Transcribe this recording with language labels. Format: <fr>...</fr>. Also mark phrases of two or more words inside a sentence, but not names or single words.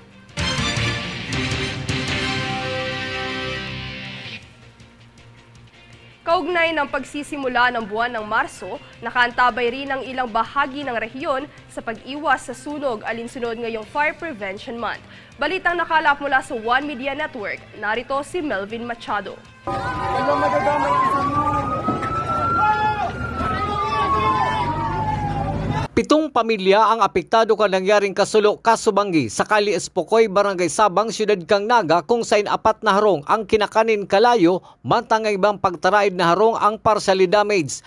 <tl>Kaugnay ng pagsisimula ng buwan ng Marso, nakaantabay rin ang ilang bahagi ng rehiyon sa pag-iwas sa sunog alinsunod ngayong Fire Prevention Month. Balitang nakalap mula sa One Media Network, narito si Melvin Machado. Pitong pamilya ang apektado</tl> <bik>ka nangyaring kasulo kasubanggi sa Kali Espokoy, Barangay Sabang, Siyudad Kang Naga kung saan 4 na harong ang kinakanin kalayo mantang ang ibang pagtaraid na harong ang</bik> <en>partially damaged.</en>